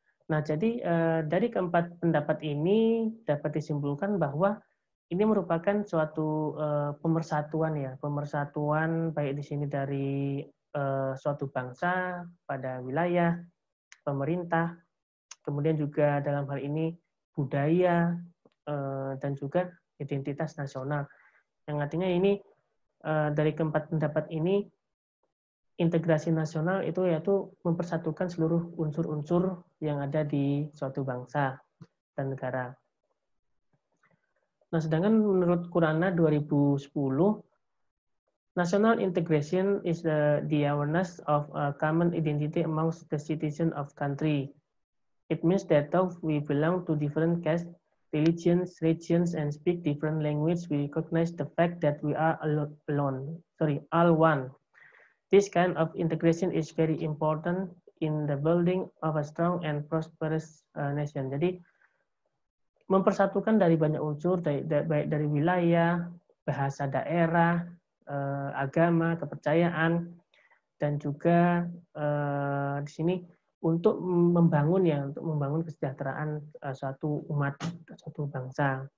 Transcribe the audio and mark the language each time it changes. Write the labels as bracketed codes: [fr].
[id] Nah, jadi dari keempat pendapat ini dapat disimpulkan bahwa ini merupakan suatu pemersatuan ya, pemersatuan baik di sini dari suatu bangsa pada wilayah, pemerintah, kemudian juga dalam hal ini budaya dan juga identitas nasional. Yang artinya ini dari keempat pendapat ini integrasi nasional itu yaitu mempersatukan seluruh unsur-unsur yang ada di suatu bangsa dan negara. Nah, sedangkan menurut Qurana 2010, [en] national integration is the awareness of a common identity amongst the citizens of country. It means that though we belong to different castes, religions, regions, and speak different language, we recognize the fact that we are all one. This kind of integration is very important in the building of a strong and prosperous nation. [id] Jadi mempersatukan dari banyak unsur, baik dari wilayah, bahasa daerah, agama, kepercayaan, dan juga di sini untuk membangun kesejahteraan suatu umat, suatu bangsa.